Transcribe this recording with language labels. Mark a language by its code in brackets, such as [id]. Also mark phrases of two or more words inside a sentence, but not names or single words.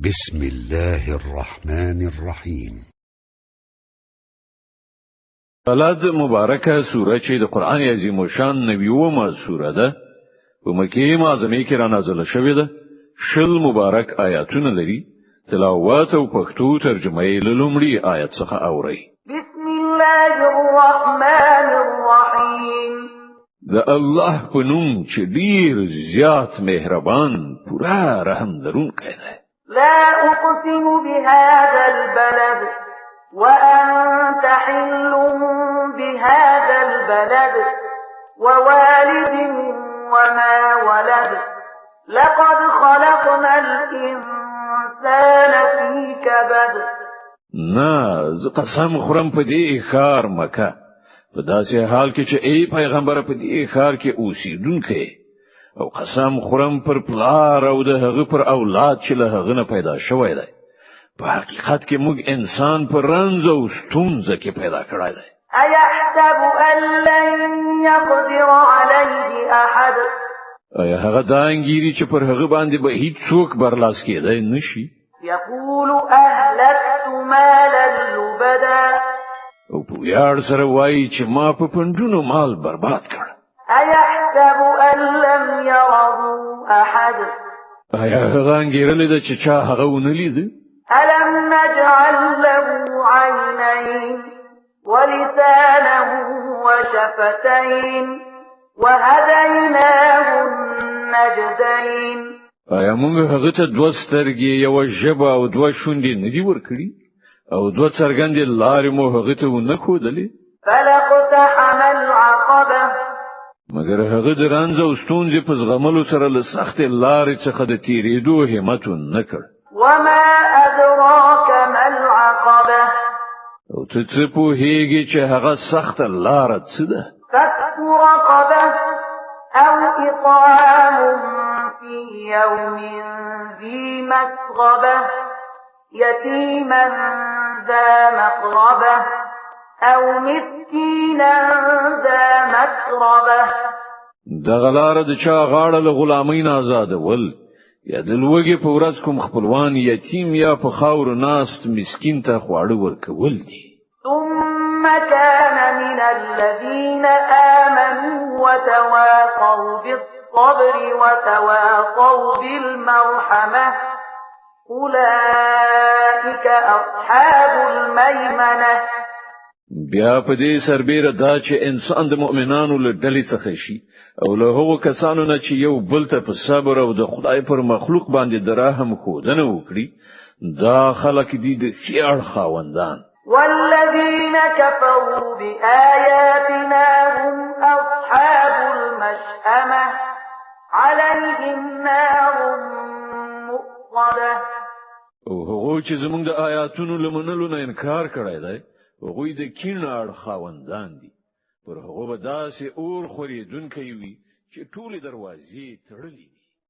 [ar] بسم الله الرحمن الرحيم. [ps] بلد مبارکه سوره چې د قران عظیم شان نبیومه سوره ده په مکه معظمه کې را نازله شوې ده. شل مبارک آیاتونه لري. تلاوت او پښتو ترجمه یې لومړی آیت څخه اوري. [ar] بسم الله الرحمن الرحیم. [ps] د الله په نوم چې ډیر زیات مهربان پورا رحم لرونکی دی. [ar] لا اقسم بهذا البلد وأنت حل بهذا البلد ووالد وما ولد لقد خلقنا الإنسان في كبد. [ps] ز قسم خورم په دې ښار مکه په داسې حال کې چې ای پیغمبر په دې ښار کې اوسیدونکې او قسم خورم پر پلار او د هغه پر اولاد چې له هغه نه پیدا شوی دی. په حقیقت کې موږ انسان پر رنځ او ستونزه کې پیدا کړی دی. [ar] ايحسب ان لن يقدر عليه احد. [ps] ایا هغه دا انګيري چې پر هغه باندې به هیڅ څوک برلاس کېدای نشي؟ [ar] يقول اهلكت مالا لبدا. [ps] او په یار سره وایي چې ما په پندونو مال برباد کړ. [ar] ايحسب ان لم يره احد. [ps] ایا هغه انګیرل د چې چا هغه ونلید؟ [ar] ألم نجعل له عينين ولسانا وشفتين وهديناه النجدين. [ps] ایا موږ هغه ته دوه سترګې یو ژبه او دوه شونډې نه دي ورکړي او دوه څرګندې لارې مو هغه ته ونه ښودلې؟ [ar] فلاقتحم العقبة. [ps] مګر هغه د رنځ او ستونزې په زغملو سره له سختې لارې څخه د تیرېدو همت نه کړ. [ar] وما أدراك ما العقبة. [ps] او ته پوهیږي چې هغه سخت لار څه ده؟ [ar] فك رقبة أو إطعام في يوم ذي مسغبة يتيما ذا مقربة أو مسكينا ذا مسربة. [ps] دغه لار د چا غاړه له غلامۍ آزادول یا د لوګي په ورځ کوم خپلوان یتیم یا په خاور ناست مسکین ته خواړه ورکول دي. [ar] ثم كان من الذين آمنوا وتواصوا بالصبر وتواصوا بالمرحمة أولئك أصحاب الميمنة. [ps] بیا په دې سربېره دا چې انسان د مؤمنانو له ډلې څخه شي او له هغو کسانو نه چې یو بل ته په صبر او د خدای پر مخلوق باندې د رحم ښودنه وکړي دا خلک دي د خیر خاوندان. [ar] والذين كفروا بآياتنا هم أصحاب المشأمة عليهم نار مؤصدة. [ps] او هغو چې زموږ د آیاتونو له منلو نه انکار کړی دی هغوی د کین اړ خاوندان دي. پر هغو به داسې اور خورېدونکی وي چې ټولې دروازې تړلې دي.